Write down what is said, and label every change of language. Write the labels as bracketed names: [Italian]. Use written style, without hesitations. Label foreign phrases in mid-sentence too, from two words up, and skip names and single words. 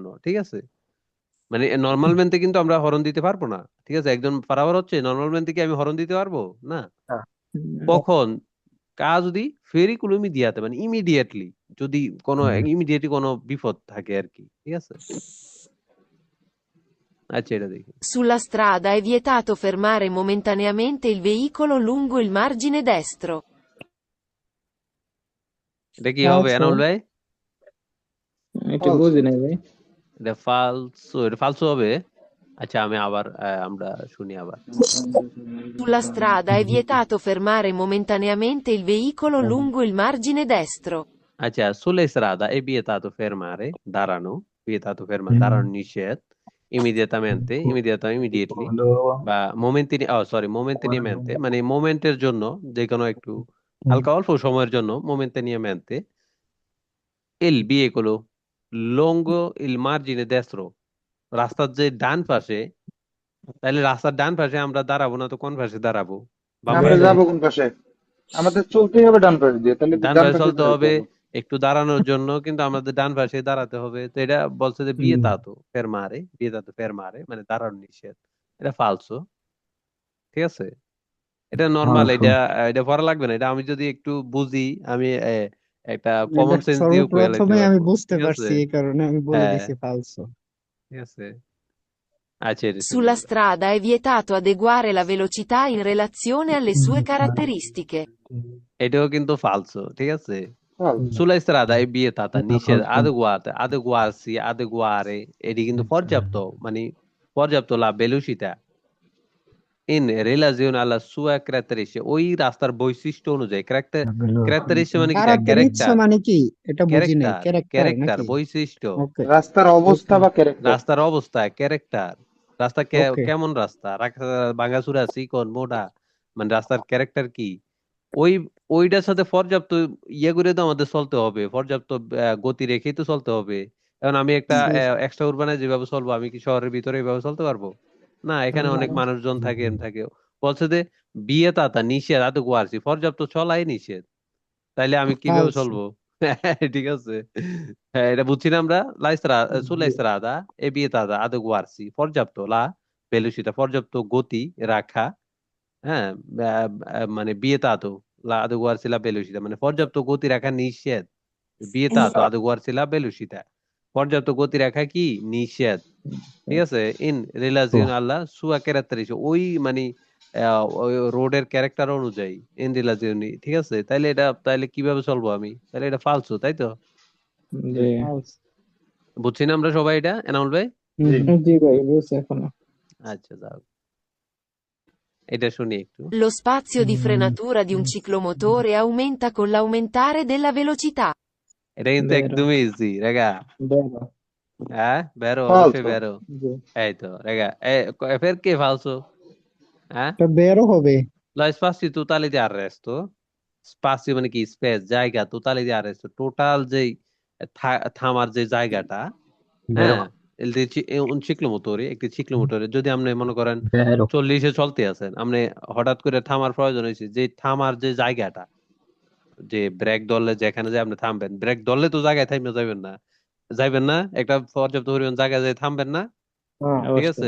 [Bangla] ঠিক আছে, মানে নর্মাল ম্যানতে কিন্তু আমরা হরন দিতে পারবো না। ঠিক আছে, একজন পারাবার হচ্ছে, নর্মাল ম্যান থেকে আমি হরন দিতে পারবো না। কখন কাজ যদি ফেরিগুলো ইমিডিয়াতে মানে ইমিডিয়েটলি, যদি কোনো ইমিডিয়েটলি কোনো বিপদ থাকে আর কি। ঠিক আছে, আচ্ছা এটা দেখি। [Italian] Sulla strada è vietato fermare momentaneamente il veicolo lungo il margine destro. [Bangla] এটা কি হবে falso, এনামুল ভাই? এটা বুঝি নাই ভাই। এটা ফালসো হবে। আচ্ছা আমি আবার আমরা শুনি আবার। [Italian] Sulla strada è vietato fermare momentaneamente il veicolo lungo il margine destro. আচ্ছা, sulla strada è vietato fermare, [Bangla] দাঁড়ানো, [Italian] vietato fermare, [Bangla] দাঁড়ানো নিষেধ, immediately, বা momentaneamente, মানে মোমেন্টের জন্য, যে কোনো একটু হালকা অল্প সময়ের জন্য, [Italian] momentaneamente, il veicolo lungo il margine destro, [Bangla] রাস্তার যে ডান পাশে, তাহলে রাস্তার ডান পাশে আমরা দাঁড়াবো না তো কোন পাশে দাঁড়াবো? বাম আমরা পাশে। যাবো কোন পাশে? আমাদের চলতেই হবে ডান পাশে দিয়ে, তাহলে ডান ডান পাশে পাশে চলতে দাঁড়াতে হবে, হবে। একটু দাঁড়ানোর জন্য কিন্তু আমাদের ডান পাশে দাঁড়াতে হবে। তো এটা বলছে যে [Italian] vietato fermare [Bangla] মানে দাঁড়ানো নিষেধ, এটা ফালসো। ঠিক আছে, এটা নর্মাল, এটা এটা পড়া লাগবে না, এটা আমি যদি একটু বুঝি, আমি একটা এটা কমন সেন্স দিয়ে কয়ে লাইতে সর্বপ্রথমে আমি পারবো। বুঝতে ঠিক আছে, পারছি, এই কারণে আমি বলে হ্যাঁ দিছি falso. ঠিক আছে, আচ্ছা এটা শুনি [Italian] Sulla [Bangla] আমরা। [Italian] strada è vietato adeguare la velocità in relazione alle sue caratteristiche. [Bangla] এটাও কিন্তু ফালসো। ঠিক আছে, Falso. [Italian] sulla strada è vietata নিষেধ, adeguare, [Bangla] এটি কিন্তু পর্যাপ্ত, মানে পর্যাপ্ত [Italian] la velocità in relazione alla sua caratteristica, [Bangla] ওই রাস্তার বৈশিষ্ট্য অনুযায়ী। caratteristica মানে কি? কারাতেরিচ্ছা মানে কি? এটা বুঝি নাই। ক্যারেক্টার ক্যারেক্টার নাকি? বৈশিষ্ট্য, ওকে, রাস্তার অবস্থা ওকে, বা ক্যারেক্টার। রাস্তার অবস্থা, ক্যারেক্টার, রাস্তা ওকে। কেমন রাস্তা, ভাঙাচুরা, চিকন, মোটা, মানে রাস্তার ক্যারেক্টার কি, ওই ওইটার সাথে পর্যাপ্ত ইয়ে করে তো আমাদের চলতে হবে, পর্যাপ্ত গতি রেখেই তো চলতে হবে। এখন আমি একটা [Italian] extra urbano [Bangla] যেভাবে চলবো, আমি কি শহরের ভিতরে এভাবে চলতে পারবো? না, এখানে অনেক মানুষজন থাকে, থাকে। বলছে যে বিয়ে তাতা নিষেধ, আদৌ কোয়ারছি, পর্যাপ্ত চলাই নিষেধ, তাইলে আমি কিভাবে falso. চলবো? ঠিক আছে, হ্যাঁ এটা বুঝছি না আমরা। [Italian] sulla strada è vietata adeguarsi, পর্যাপ্ত la velocità, [Bangla] পর্যাপ্ত গতি রাখা, হ্যাঁ, মানে [Italian] vietato la adeguarsi la velocità, [Bangla] মানে পর্যাপ্ত গতি রাখা নিষেধ। [Italian] vietato adeguarsi la velocità, [Bangla] পর্যাপ্ত গতি রাখা কি নিষেধ। ঠিক আছে, [Italian] in relazione alla sua caratteristica, [Bangla] ওই মানে ওই রোডের ক্যারেক্টার অনুযায়ী [Italian] in relazione, [Bangla] ঠিক আছে? তাইলে কিভাবে চলবো আমি? তাইলে এটা ফালসো, তাই তো? জি বুঝছি না আমরা সবাই এটা, এনামুল ভাই? জি ভাই বুঝছি এখনো। আচ্ছা, যাও এটা শুনি একটু। [Italian] Lo spazio di frenatura di un ciclomotore aumenta con l'aumentare della velocità. [Bangla] এটা কিন্তু বেরো একদমই ইজি রেগা। বেরো হ্যাঁ, বেরো, falso, অবশ্যই বেরো। জি এই তো রেগা, ফের কে ফালসো? হ্যাঁ, এটা বেরো হবে। [Italian] lo spazio totale di arresto, [Bangla] স্পাসিও মানে কি? স্পেস, জায়গা, [Italian] totale di arresto, [Bangla] টোটাল যেই থামার যে জায়গাটা, হ্যাঁ, [Italian] un ciclomotore, [Bangla] একটি ciclomotore যদি আপনি মনে করেন 40-এ চলতে আছেন, আপনি হঠাৎ করে থামার প্রয়োজন হয়েছে, যে থামার যে জায়গাটা, যে ব্রেক ধরলে যেখানে যে আপনি থামবেন, ব্রেক ধরলে তো জায়গায় থামে যাইবেন না, একটা পর্যাপ্ত পরিমাণ জায়গায় যায় থামবেন না, ঠিক আছে?